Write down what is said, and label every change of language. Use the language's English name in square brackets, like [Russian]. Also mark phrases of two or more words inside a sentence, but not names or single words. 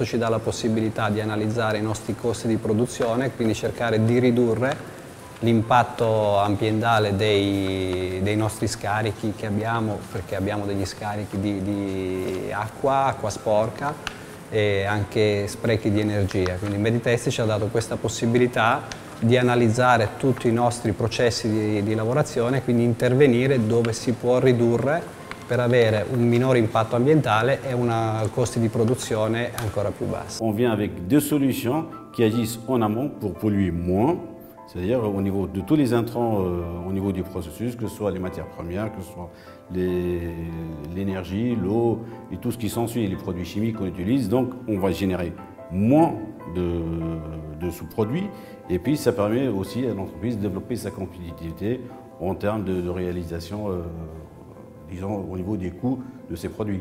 [Italian] ci dà la possibilità di analizzare i nostri costi di produzione, quindi cercare di ridurre l'impatto ambientale dei nostri scarichi che abbiamo, perché abbiamo degli scarichi di acqua sporca e anche sprechi di energia. Quindi Meditest ci ha dato questa possibilità di analizzare tutti i nostri processi di lavorazione e quindi intervenire dove si può ridurre per avere un minore impatto ambientale et un costi di produzione ancora più bassi. [French] On vient avec deux solutions qui agissent en amont pour polluer moins, c'est-à-dire au niveau de tous les intrants, au niveau du processus, que ce soit les matières premières, que ce soit l'énergie, l'eau et tout ce qui s'ensuit, les produits chimiques qu'on utilise. Donc on va générer moins de sous-produits et puis ça permet aussi à l'entreprise de développer sa compétitivité en termes de réalisation, disons, au niveau des coûts de ces produits.